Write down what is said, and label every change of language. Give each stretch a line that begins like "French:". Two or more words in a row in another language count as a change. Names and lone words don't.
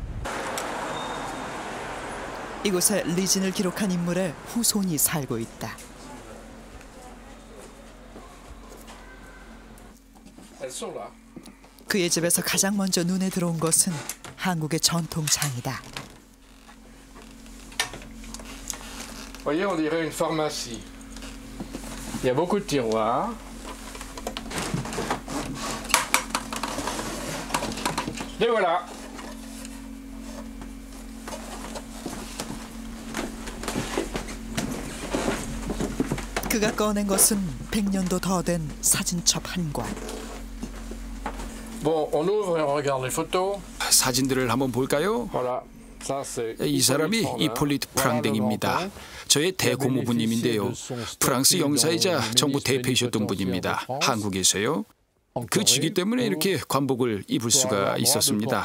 Korean: 이곳에 리진을 기록한 인물의 후손이 살고 있다. 그의 집에서 가장 먼저 눈에 들어온 것은 한국의 전통창이다.
French: Voyez, on dirait une pharmacie. Il y a beaucoup de tiroirs. Et voilà.
Korean: 그가 꺼낸 것은 100년도 더 된 사진첩 한 권.
French: Bon, on ouvre et on regarde les photos.
Korean: 사진들을 한번 볼까요?
French: Voilà.
Korean: 이 사람이 이폴리트 프랑댕입니다. 저의 대고모부님인데요. 프랑스 영사이자 정부 대표이셨던 분입니다. 한국에서요. 그 직위 때문에 이렇게 관복을 입을 수가 있었습니다.